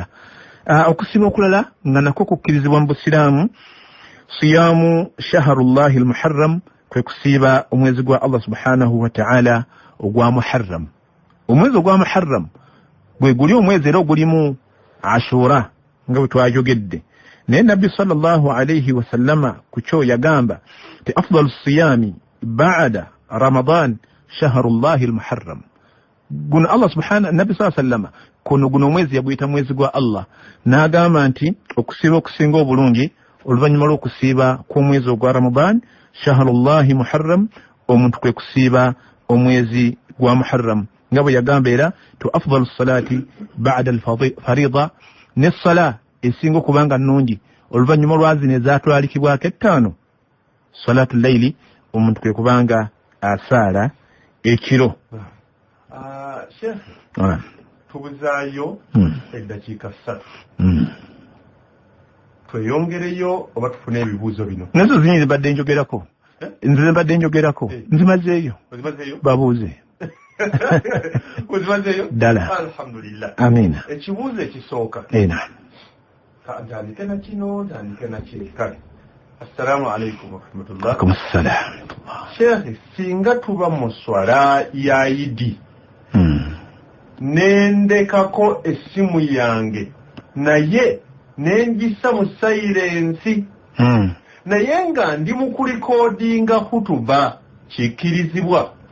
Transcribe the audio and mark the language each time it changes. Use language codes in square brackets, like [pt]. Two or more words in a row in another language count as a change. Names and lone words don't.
[lg] Okusiiba okulala nga nakwo kukkirizibwa mu busiraamu, [ar] صيام شهر الله المحرم, [lg] kwe kusiiba omwezi gwa Allah [ar] سبحانه وتعالى [lg] ogwa Muharram. Omwezi ogwa Muharram gwe guli omwezi era ogulimu Ashura nga bwe twajogedde. Naye Nabbi [ar] صلى الله عليه وسلم [lg] ku kyo yagamba ti [ar] أفضل الصيام بعد رمضان شهر الله المحرم. [lg] Guno [ar] الله سبحانه [lg] Nabbi [ar] صلى الله عليه وسلم [lg] guno omwezi yaguyita mwezi gwa Allah, n'agamba nti okusiiba okusinga obulungi oluvannyuma lw'okusiiba kw'omwezi ogwa Ramadan [ar] شهر الله محرم, [lg] omuntu kwe kusiiba omwezi gwa Muharram nga bwe yagamba era tu [ar] أفضل الصلاة بعد الفريضة, [lg] ne sala esinga okubanga nnungi oluvannyuma lwazino ezatwalikibwako ettaano, [ar] صلاة الليل, [lg] omuntu kwe kubanga asaala ekiro. Sheikh, tubuzaayo eddakiika 3 tweyongereyo oba tufune ebibuuzo bino. Nazo zinyini badde njogerako, nze mbadde njogerako, nzimazeeyo babuuze. Ozimazeeyo? Ddala. Alhamdulillah. Amina. Ekibuuzo ekisooka. Naam. Ntandike na kino, ntandike na kiri. Kale. [ar] السلام عليكم ورحمة الله. عليكم السلام. [lg] Sheikh, singa tuba mu swala ya Idi nendekako essimu yange naye nenjisa mu silence naye nga ndi mu kulikodinga hutuba, kikkirizibwa?